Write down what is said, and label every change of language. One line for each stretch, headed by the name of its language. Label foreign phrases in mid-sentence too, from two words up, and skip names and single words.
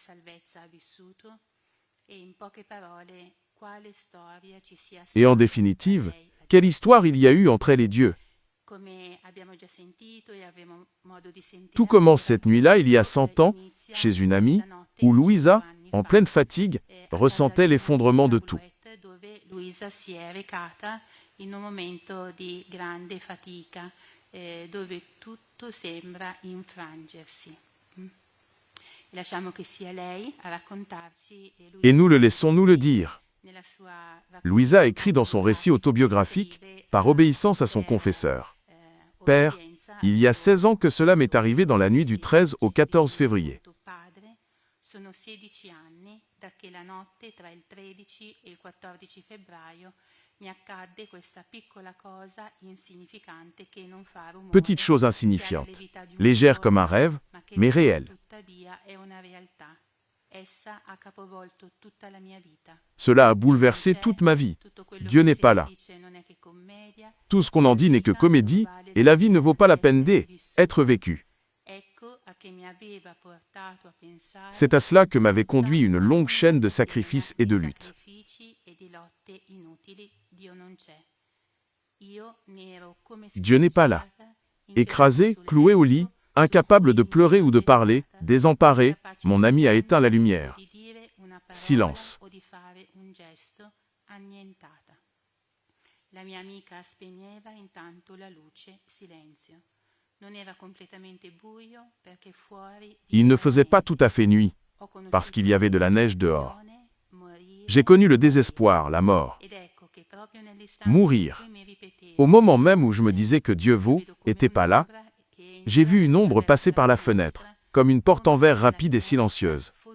French: Et en définitive, quelle histoire il y a eu entre elle et Dieu. Tout commence cette nuit-là, il y a 100 ans, chez une amie, où Louisa, en pleine fatigue, ressentait l'effondrement de tout.
Italian: In un momento di grande fatica, dove tutto sembra infrangersi. Lasciamo che sia lei a raccontarci.
French: Et nous le laissons nous le dire. Louisa écrit dans son récit autobiographique, par obéissance à son confesseur. « Père, il y a 16 ans que cela m'est arrivé dans la nuit du 13 au 14 février.
Italian: Sono 16 anni da che la notte tra il 13 e il 14 febbraio mi accadde questa piccola cosa insignificante che non fa rumore.
French: Petite chose insignifiante, légère comme un rêve, mais réelle.
Italian: Tuttavia è una realtà. Essa ha capovolto tutta la mia vita.
French: Cela a bouleversé toute ma vie. Dieu n'est pas là. Tout ce qu'on en dit n'est que comédie, et la vie ne vaut pas la peine d'être vécue. C'est à cela que m'avait conduit une longue chaîne de sacrifices et de luttes. Dieu n'est pas là. Écrasé, cloué au lit, incapable de pleurer ou de parler, désemparé, mon ami a éteint la lumière. Silence.
Italian: La mia amica spegneva intanto la luce, silenzio. Non era completamente buio perché fuori.
French: Il ne faisait pas tout à fait nuit, parce qu'il y avait de la neige dehors. J'ai connu le désespoir, la mort. Mourir. Au moment même où je me disais que Dieu n'était pas là, j'ai vu une ombre passer par la fenêtre, comme une porte en verre rapide et silencieuse.